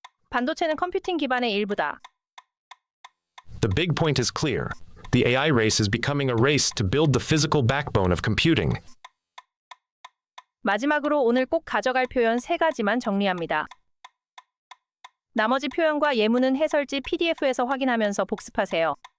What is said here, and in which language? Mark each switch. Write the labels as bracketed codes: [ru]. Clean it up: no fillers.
[ko] 반도체는 컴퓨팅 기반의 일부다. [en] The big point is clear. The AI race is becoming a race to build the physical backbone of computing. [ko] 마지막으로 오늘 꼭 가져갈 표현 3가지만 정리합니다. 나머지 표현과 예문은 해설지 PDF에서 확인하면서 복습하세요.